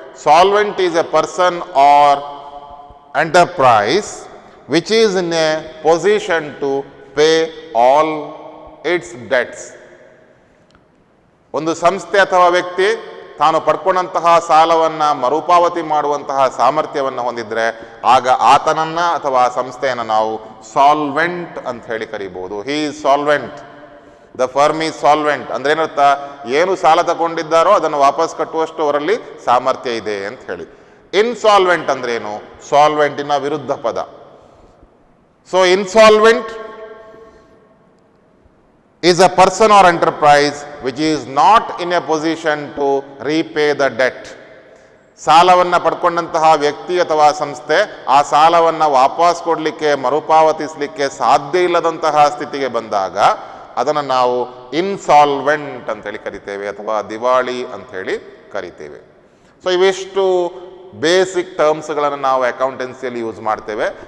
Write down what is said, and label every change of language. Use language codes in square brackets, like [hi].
[en] Solvent is a person or enterprise which is in a position to pay all its debts. [kn] ಒಂದು ಸಂಸ್ಥೆ ಅಥವಾ ವ್ಯಕ್ತಿ ತಾನು ಪಡ್ಕೊಂಡಂತಹ ಸಾಲವನ್ನು ಮರುಪಾವತಿ ಮಾಡುವಂತಹ ಸಾಮರ್ಥ್ಯವನ್ನು ಹೊಂದಿದ್ರೆ ಆಗ ಆತನನ್ನು ಅಥವಾ ಆ ಸಂಸ್ಥೆಯನ್ನು ನಾವು ಸಾಲ್ವೆಂಟ್ ಅಂತ ಹೇಳಿ ಕರಿಬಹುದು. [en] He is solvent, the firm is solvent. [kn] ಅಂದ್ರೆ ಏನರ್ಥ, ಏನು ಸಾಲ ತಗೊಂಡಿದ್ದಾರೋ ಅದನ್ನು ವಾಪಸ್ ಕಟ್ಟುವಷ್ಟು ಅವರಲ್ಲಿ ಸಾಮರ್ಥ್ಯ ಇದೆ ಅಂತ ಹೇಳಿ. ಇನ್ಸಾಲ್ವೆಂಟ್ ಅಂದ್ರೆ ಏನು? ಸಾಲ್ವೆಂಟಿನ ವಿರುದ್ಧ ಪದ. So insolvent [en] is a person or enterprise which is not in a position to repay the debt. [kn] ಸಾಲವನ್ನು ಪಡ್ಕೊಂಡಂತಹ ವ್ಯಕ್ತಿ ಅಥವಾ ಸಂಸ್ಥೆ ಆ ಸಾಲವನ್ನು ವಾಪಸ್ ಕೊಡಲಿಕ್ಕೆ ಮರುಪಾವತಿಸಲಿಕ್ಕೆ ಸಾಧ್ಯ ಇಲ್ಲದಂತಹ ಸ್ಥಿತಿಗೆ ಬಂದಾಗ ಅದನ್ನು ನಾವು ಇನ್ಸಾಲ್ವೆಂಟ್ ಅಂತೇಳಿ ಕರಿತೇವೆ ಅಥವಾ ದಿವಾಳಿ ಅಂಥೇಳಿ ಕರಿತೇವೆ. ಸೊ ಇವಿಷ್ಟು ಬೇಸಿಕ್ ಟರ್ಮ್ಸ್ಗಳನ್ನು ನಾವು ಅಕೌಂಟೆನ್ಸಿಯಲ್ಲಿ ಯೂಸ್ ಮಾಡ್ತೇವೆ.